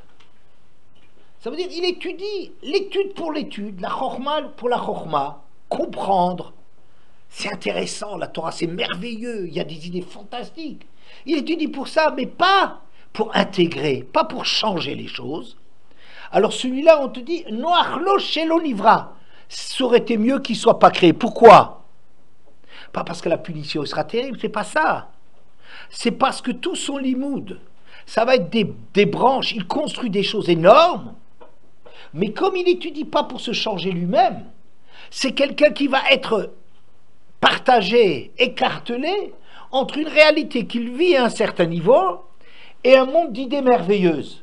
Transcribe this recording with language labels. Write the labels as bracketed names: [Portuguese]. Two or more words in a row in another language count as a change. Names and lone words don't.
[French] Ça veut dire, il étudie l'étude pour l'étude, la chorma pour la chorma, comprendre. C'est intéressant, la Torah, c'est merveilleux, il y a des idées fantastiques. Il étudie pour ça, mais pas pour intégrer, pas pour changer les choses. Alors celui-là, on te dit, [Hebrew] נוח לו שלא נברא. [French] Ça aurait été mieux qu'il ne soit pas créé. Pourquoi? Pas parce que la punition sera terrible, c'est pas ça. C'est parce que tout son limoud, ça va être des branches, il construit des choses énormes, mais comme il n'étudie pas pour se changer lui-même, c'est quelqu'un qui va être partagé, écartelé entre une réalité qu'il vit à un certain niveau et un monde d'idées merveilleuses.